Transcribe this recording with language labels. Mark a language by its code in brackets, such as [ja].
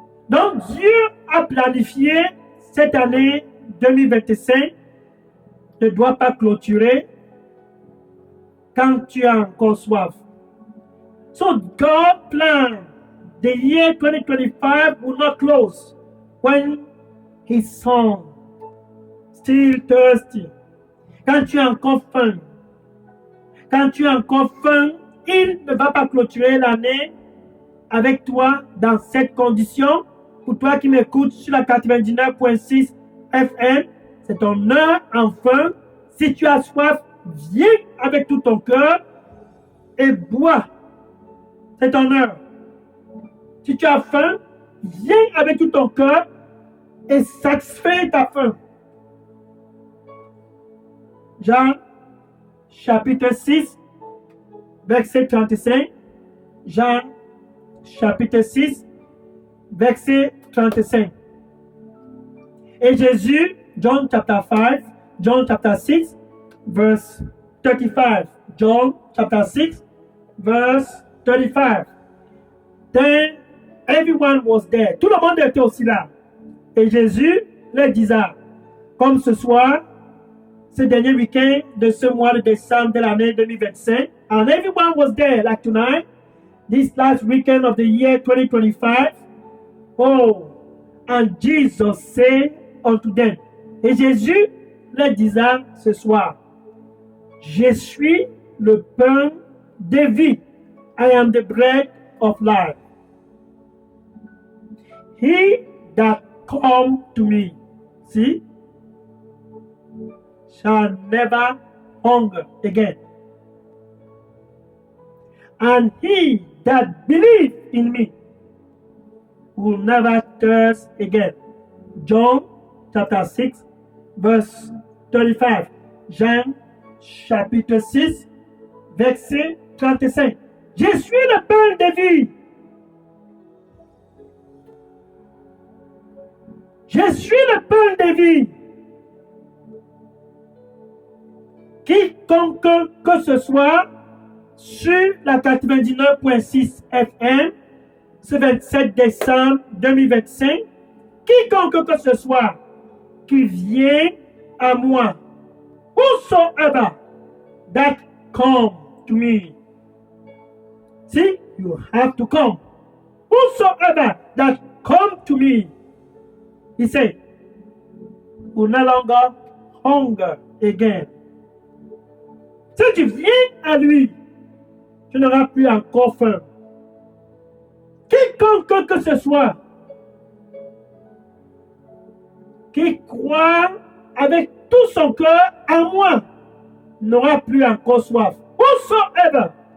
[fr] Donc Dieu a planifié cette année 2025 ne doit pas clôturer quand tu as encore soif. [en] So God planned the year 2025 will not close when his son still thirsty. [fr] Quand tu as encore faim. Quand tu as encore faim, il ne va pas clôturer l'année avec toi dans cette condition. Pour toi qui m'écoutes sur la 99.6 FM, c'est ton heure enfin. Si tu as soif, viens avec tout ton cœur et bois. C'est ton heure. Si tu as faim, viens avec tout ton cœur et satisfais ta faim. Jean, chapitre 6, verset 35. Jean, chapitre 6, verset 35. Et Jésus, [en] John chapter 5, John chapter 6, verse 35. John chapter 6, verse 35. Then everyone was there. [fr] Tout le monde était aussi là. Et Jésus leur disait, comme ce soir, ce dernier week-end de ce mois de décembre de l'année 2025, [en] and everyone was there, like tonight, this last weekend of the year 2025. Oh, and Jesus said unto them, [fr] et Jésus leur disait ce soir, je suis le pain de vie. [en] I am the bread of life. He that come to me, see, shall never hunger again. And he that believe in me will never thirst again. John chapter 6, verse 35. [fr] Jean chapitre 6, verset 35. Je suis le pain de vie. Je suis le pain de vie. Quiconque que ce soit sur la 99.6 FM ce 27 décembre 2025, quiconque que ce soit qui vient à moi, [en] whosoever that come to me. See, you have to come. Whosoever that come to me, he said, will no longer hunger again. [fr] Si tu viens à lui, tu n'auras plus encore faim. Quiconque que ce soit qui croit avec tout son cœur à moi n'aura plus encore soif. [en] Whosoever.